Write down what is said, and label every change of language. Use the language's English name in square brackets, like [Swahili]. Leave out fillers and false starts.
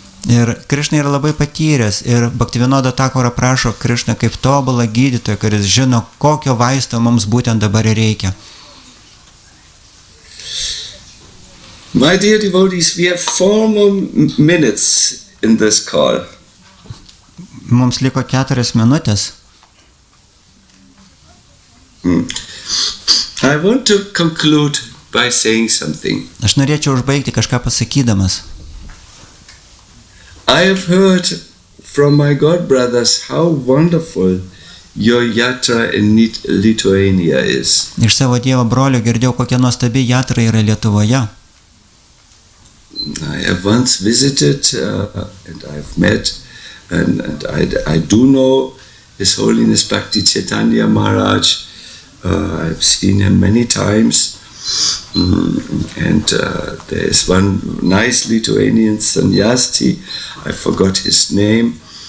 [Lithuanian] Ir Krišna yra labai patyręs ir Bhaktivinoda Thakura prašo Krišną kaip tobulą gydytoją, kuris žino, kokio vaisto mums būtent dabar reikia. [English] My dear devotees, we have 4 more minutes in this call. [Lithuanian] Mums liko 4 minutės. [English] I want to conclude by saying something. [Lithuanian] Aš norėčiau užbaigti kažką pasakydamas. [English] I have heard from my god brothers how wonderful your yatra in Lithuania is. [Lithuanian] Iš savo Dievo brolio girdėjau, kokia nuostabi jatra yra Lietuvoje. [English] I have once visited and I have met and I do know His Holiness Bhakti Chaitanya Maharaj. I have seen him many times. And there is one nice Lithuanian sannyasi, I forgot his name.